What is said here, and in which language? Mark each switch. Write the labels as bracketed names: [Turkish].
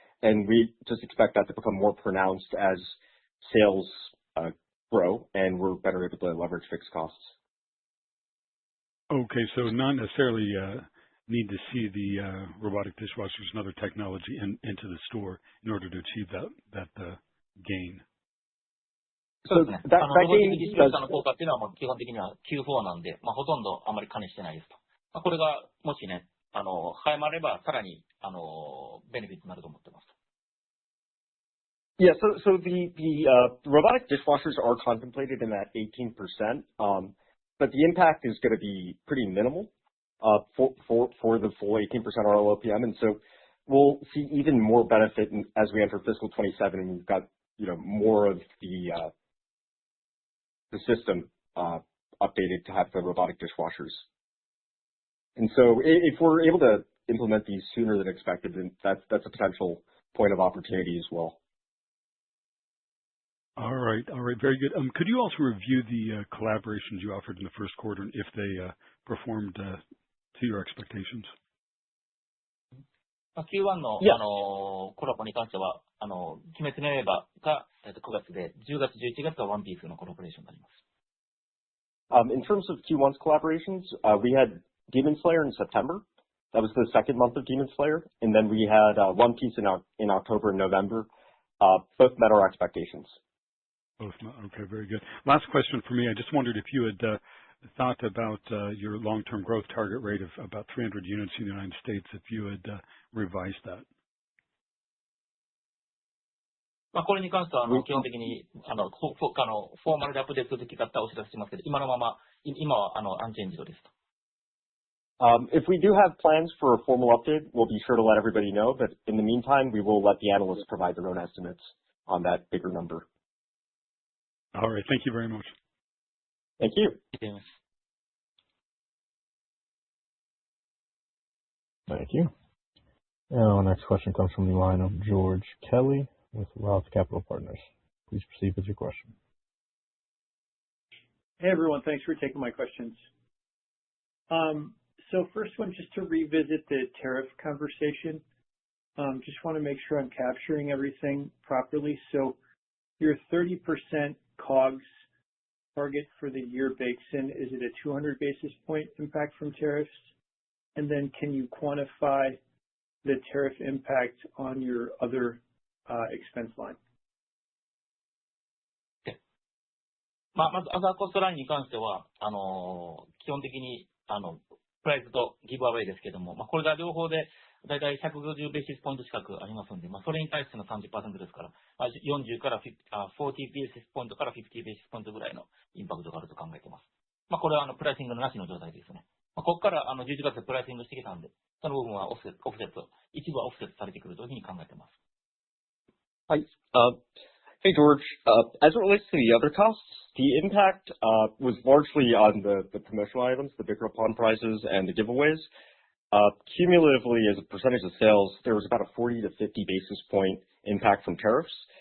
[English] And we just expect that to become more pronounced as sales grow and we're better able to leverage fixed costs. Okay, so not necessarily need to see the robotic dishwashers and other technology into the store in order to achieve that gain. So that gain [Japanese] の効果っていうのは基本的には Q4 なんで、ほとんどあまり加味してないですと。これがもしね、早まればさらにベネフィットになると思ってます。 [English] Yeah, so the robotic dishwashers are contemplated in that 18%, but the impact is going to be pretty minimal for the full 18% RLOPM, and so we'll see even more benefit as we enter fiscal 27, and we've got more of the system updated to have the robotic dishwashers. And so if we're able to implement these sooner than expected, then that's a potential point of opportunity as well. All right, very good. Could you also review the collaborations you offered in the first quarter and if they performed to your expectations? [Japanese] Q1 の、コラボに関しては、鬼滅の刃が9月で、10月、11月はワンピースのコラボレーションになります。 [English] In terms of Q1's collaborations, we had Demon Slayer in September. That was the second month of Demon Slayer. And then we had One Piece in October and November. Both met our expectations. Okay, very good. Last question for me. I just wondered if you had thought about your long-term growth target rate of about 300 units in the United States, if you had revised that. [Japanese] これに関しては基本的にフォーマルでアップデートする時だったらお知らせしますけど、今のまま今はアンチェンジドですと。 [English] If we do have plans for a formal update, we'll be sure to let everybody know. But in the meantime, we will let the analysts provide their own estimates on that bigger number. All right. Thank you very much. Thank you. Thank you. And our next question comes from the line of George Kelly with Roth Capital Partners. Please proceed with your question. Hey, everyone. Thanks for taking my questions. So first one, just to revisit the tariff conversation. Just want to make sure I'm capturing everything properly. So your 30% COGS target for the year bakes in? Is it a 200 basis point impact from tariffs? And then can you quantify the tariff impact on your other expense line? [Japanese] まず、アザーコストラインに関しては、基本的に、プライスとギブアウェイですけども、これが両方で、だいたい150ベーシスポイント近くありますので、それに対しての 30% ですから、40から40ベーシスポイントから50ベーシスポイントぐらいのインパクトがあると考えています。これはプライシングのなしの状態ですね。ここから11月でプライシングしてきたんで、その部分はオフセット、一部はオフセットされてくるというふうに考えています。 [English] Hi. Hey, George. As it relates to the other costs, the impact was largely on the promotional items, the bigger upon prizes and the giveaways. Cumulatively, as a percentage of sales, there was about a 40 to 50 basis point impact from tariffs.